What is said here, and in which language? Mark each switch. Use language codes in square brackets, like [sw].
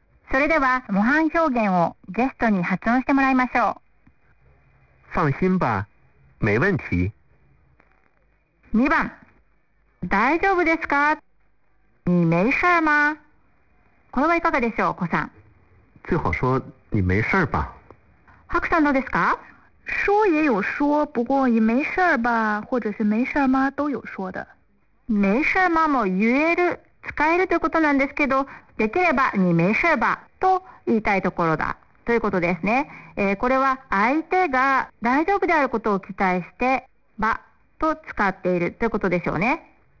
[ja] それでは、模範表現をゲストに発音してもらいましょう。 [zh] 放心吧、メイウェンティ [ja] 。2番、大丈夫ですか？ [zh] 你没事吗？ [ja] これはいかがでしょう、子さん。 [zh] 最好说、你没事吧。 [ja] ハクさんどうですか？ [zh] 说也有说，不过也没事吧，或者是没事吗，都有说的。没事吗 [ja] も言える、使えるということなんですけど、できれば [zh] 你没事吧 [ja] と言いたいところだということですね。これは相手が大丈夫であることを期待して、ばと使っているということでしょうね。